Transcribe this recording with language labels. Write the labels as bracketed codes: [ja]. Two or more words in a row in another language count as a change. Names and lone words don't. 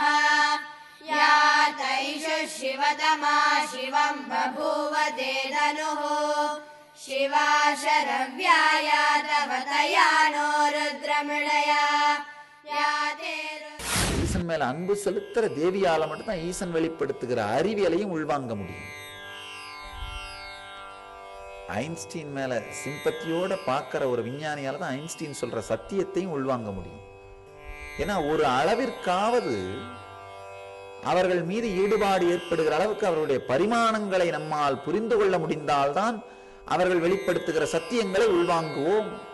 [sa] या तैषु शिवतमा शिवं बभूव ते धनुः शिवा शरव्याया तव तया नो रुद्रमृळया या ते [ta] ஈசன் மேல அன்பு செலுத்துற தேவியால மட்டும்தான் ஈசன் வெளிப்படுத்துகிற அறிவியலையும் உள்வாங்க முடியும். ஐன்ஸ்டீன் மேல சிம்பத்தியோட பார்க்கிற ஒரு விஞ்ஞானியால தான் ஐன்ஸ்டீன் சொல்ற சத்தியத்தையும் உள்வாங்க முடியும். ஏன்னா ஒரு அளவிற்காவது அவர்கள் மீது ஈடுபாடு ஏற்படுகிற அளவுக்கு அவருடைய பரிமாணங்களை நம்மால் புரிந்து கொள்ள முடிந்தால்தான் அவர்கள் வெளிப்படுத்துகிற சத்தியங்களை உள்வாங்குவோம்.